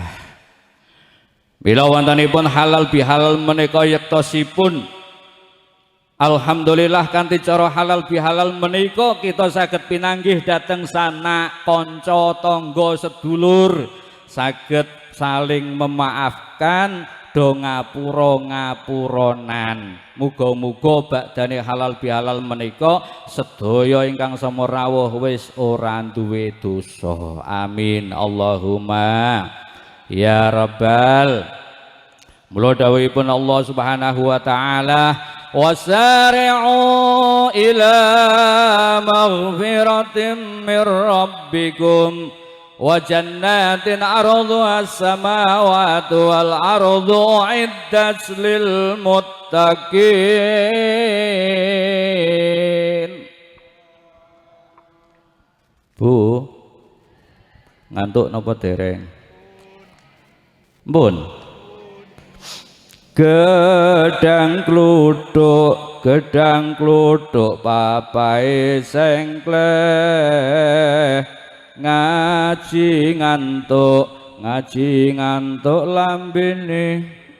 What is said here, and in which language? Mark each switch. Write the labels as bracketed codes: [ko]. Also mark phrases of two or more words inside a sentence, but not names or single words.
[jv] Bila wontenipun halal bihalal menika yektosipun alhamdulillah kanthi cara halal bihalal menika kita saged pinanggih dhateng sanak kanca tangga sedulur, saged [id] saling memaafkan, [jv] do ngapura-ngapuronan. Muga-muga bakdane halal bihalal menika sedaya ingkang samurawuh wis ora duwe dosa. [ar] آمين اللهم يا رب. [jv] Mula dawuhipun [ar] الله سبحانه وتعالى, وسارعوا إلى مغفرة من ربكم وجنة عرضها السماوات والأرض أعدت للمتقين. [jv] Bu, ngantuk napa dereng? Mbun. Gedang kluthuk papahe sengkleh, ngaji ngantuk lambene.